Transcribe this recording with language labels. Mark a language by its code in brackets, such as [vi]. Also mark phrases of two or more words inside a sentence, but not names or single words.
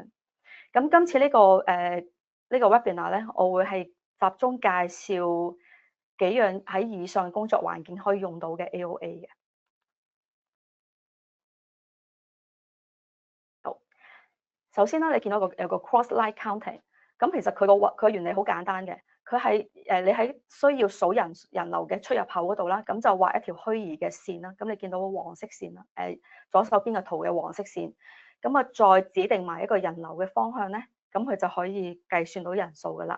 [yue] 咁今次呢個webinar咧，我會係集中介紹幾樣喺以上工作環境可以用到嘅 AOA 嘅。好，首先啦，你見到有個 [en] cross light counting， [yue] 咁其實佢原理好簡單嘅，佢係你喺需要數人流嘅出入口嗰度啦，咁就畫一條虛擬嘅線啦。咁你見到個黃色線啦，左手邊嘅圖嘅黃色線，咁啊再指定埋一個人流嘅方向咧，咁佢就可以計算到人數噶啦。